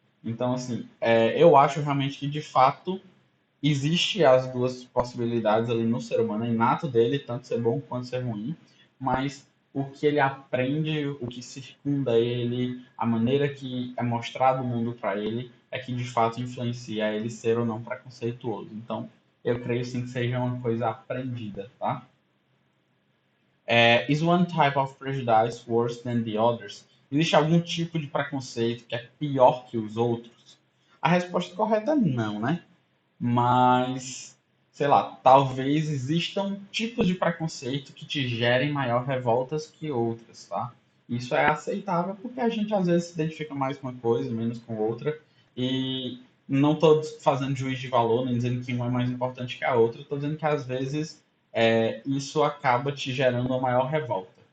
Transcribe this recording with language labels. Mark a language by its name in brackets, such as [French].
[Portuguese] Então, assim, eu acho realmente que de fato existe as duas possibilidades ali no ser humano, é inato dele, tanto ser bom quanto ser ruim, mas o que ele aprende, o que circunda ele, a maneira que é mostrado o mundo para ele, é que de fato influencia ele ser ou não preconceituoso. Então, eu creio sim que seja uma coisa aprendida, tá? [English] Is one type of prejudice worse than the others? [Portuguese] Existe algum tipo de preconceito que é pior que os outros? A resposta correta é não, né? Mas, sei lá, talvez existam tipos de preconceito que te gerem maior revoltas que outras, tá? Isso é aceitável porque a gente às vezes se identifica mais com uma coisa, menos com outra, e não estou fazendo juízo de valor, nem dizendo que uma é mais importante que a outra, estou dizendo que às vezes isso acaba te gerando uma maior revolta.